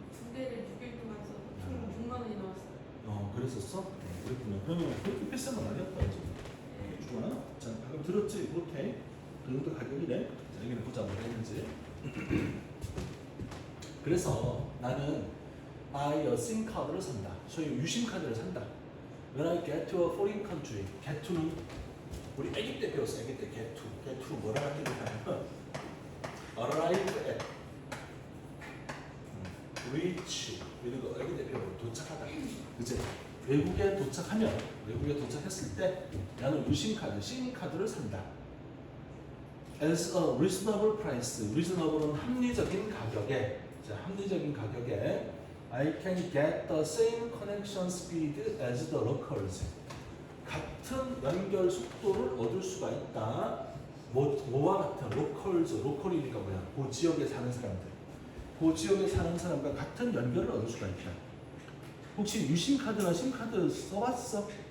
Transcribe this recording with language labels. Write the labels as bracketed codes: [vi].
[ko] 두 개를 6일 동안 써서 총 6만 원이 나왔어요. 그랬었어? 그랬구나. 그러면 그렇게 비싼 건 아니었다 이제. 좋아. 자, 방금 들었지? 그렇게. 그 정도 가격이래. 자, 여기는 보자 뭐가 있는지. 그래서 나는 [en] buy a SIM [ko] 카드를 산다. 소위 유심 카드를 산다. [en] When I get to a foreign country, get to는 [ko] 우리 아기 때 배웠어. 아기 때 get to. get to 뭐라 하는 게 [en] arrive at, reach [ko] 그리고 아기 때 배워 도착하다. 그치? 외국에 도착했을 때 나는 유심 카드, SIM 카드를 산다. [en] As a reasonable price, [ko] reasonable은 합리적인 가격에, 자, 합리적인 가격에 [en] I can get the same connection speed as the locals. [ko] 같은 연결 속도를 얻을 수가 있다. 뭐와 같은 locals, local이니까 뭐야? 그 지역에 사는 사람들. 그 지역에 사는 사람과 같은 연결을 얻을 수가 있다. 혹시 유심카드나 심카드 써봤어?